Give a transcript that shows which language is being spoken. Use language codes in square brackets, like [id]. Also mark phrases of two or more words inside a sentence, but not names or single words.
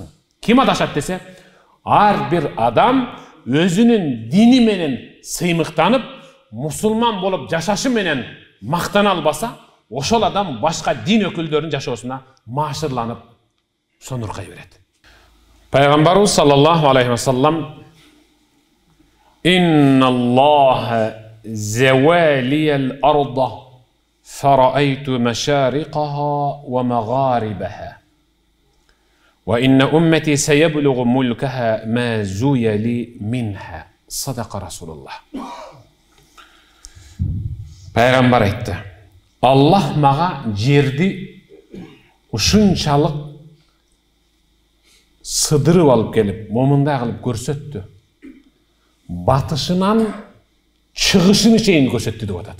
[ky] Ким адашат десе, ар бир адам өзүнүн дини менен сыймыктанып, мусулман болуп жашашы менен мактана албаса, ошол адам башка дин өкүлдөрүнүн жашоосуна маашырланып, сонуркай берет. [ar] Пайгамбарыбыз صلى الله عليه وسلم إن الله زوى لي الأرض فرأيت مشارقها ومغاربها. وإن أمتي سيبلغ ملكها ما زوي لي منها." صدق رسول الله. [ky] Пайгамбар айтты: "Аллах мага жерди ушунчалык сыдырып алып келип, момундай кылып көрсөттү. Батышынан чыгышын чейин көрсөттү" деп атат.